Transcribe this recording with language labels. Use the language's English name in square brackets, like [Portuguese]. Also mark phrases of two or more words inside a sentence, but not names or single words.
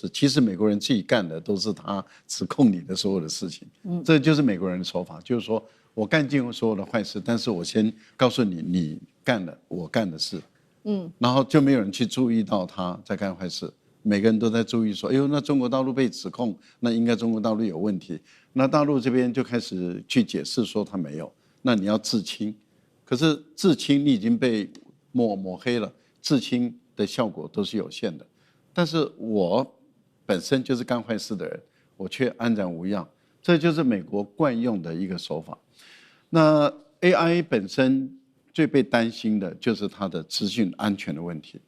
[Chinese] 其實美國人自己幹的都是他指控你的所有的事情，這就是美國人的手法，就是說我幹盡所有的壞事，但是我先告訴你，你幹了我幹的事，然後就沒有人去注意到他在幹壞事。每個人都在注意說，哎呦，那中國大陸被指控，那應該中國大陸有問題。那大陸這邊就開始去解釋說他沒有，那你要自清。可是自清你已經被抹黑了，自清的效果都是有限的。但是我本身就是幹壞事的人，我卻安然無恙，這就是美國慣用的一個手法。那 AI 本身最被擔心的就是它的資訊安全的問題。